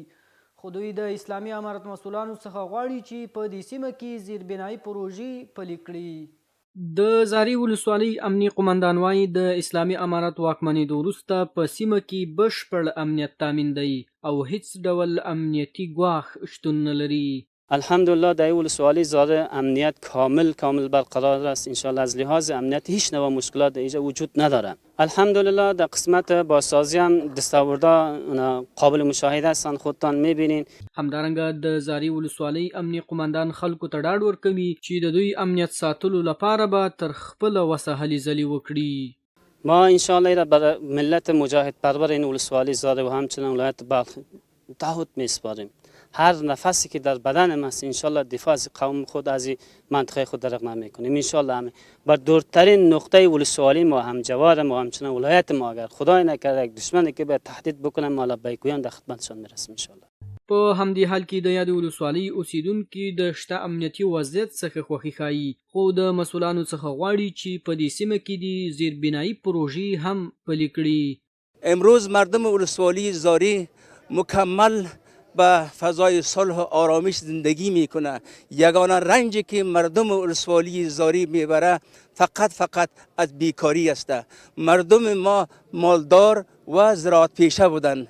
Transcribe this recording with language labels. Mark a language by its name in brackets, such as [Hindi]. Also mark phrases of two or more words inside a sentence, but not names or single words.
[Pashto] خو دوی د اسلامي امارت مسؤلانو څخه غواړي چې په دې سیمه کې زیربنایي پروژې پلي کړي. د زاري ولسوالۍ امني قماندان وایي د اسلامي امارت واکمنېدو وروسته په سیمه کې بشپړ امنیت تامین دی او هیڅ ډول امنیتي ګواښ شتون نه لري. [Persian] الحمدلله در ولسوالی زاره امنیت کامل برقرار است. انشالله از لحاظ امنیت هیچ نوع مشکلات اینجا وجود نداره. الحمدلله در قسمت بازسازی هم دستاوردها قابل مشاهده هستند، خودتان میبینین. [Pashto] همدارنګه د زاري ولسوالۍ امني قماندان خلکو ته ډاډ ورکوي چې د دوی امنیت ساتلو لپاره به تر خپله وسه هلې ځلې وکړي. [Persian] ما انشالله را برای ملت مجاهد پرور این ولسوالی زاره و همچنین ولایت بلخ تعهد میسپاریم. هر نفسی که در بدن ما است انشالله دفاع از قوم خود از منطقه خود رقم میکنیم. انشالله همه بر دورترین نقطه ولسوالی ما هم جوار ما همچنین ولایت ما اگر خدای نکرده یک دشمنی که به تهدید بکنه ما لبیکویان در خدمتشان میرسیم انشالله. [Pashto] په همدې حال کې د یادې ولسوالۍ اوسیدونکي د شته امنیتي وضعیت څخه خوښي ښایي، خو د مسؤلانو څخه غواړي چې په دې سیمه کې د زیربنایي پروژې هم پلي کړي. [Persian] امروز مردم ولسوالی زاری مکمل به فضای صلح و آرامش زندگی میکنه. یگانه رنجی که مردم ولسوالی زاری میبره فقط از بیکاری است. مردم ما مالدار و زراعت پیشه بودند.